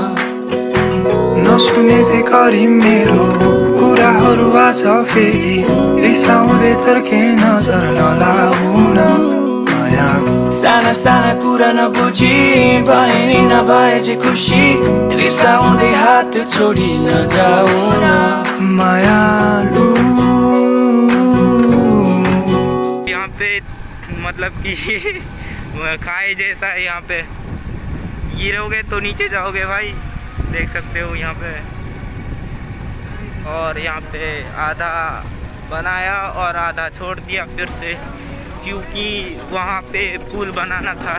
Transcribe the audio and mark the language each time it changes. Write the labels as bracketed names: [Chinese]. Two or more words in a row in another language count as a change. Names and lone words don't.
[Nepali] नसुने गरी मेरो कुराहरू आज फेरि रिसाउँदै थर्के नजर नलाउन। साना साना कुरा नबुझी भए नि नभए जे खुसी रिसाउँदै हात छोडी नजाउन। मायालु [Hindi] यहाँ पे मतलब कि खाए जैसा है, यहाँ पे गिरोगे तो नीचे जाओगे भाई, देख सकते हो यहाँ पे। और यहाँ पे आधा बनाया और आधा छोड़ दिया फिर से, क्योंकि वहाँ पे पुल बनाना था।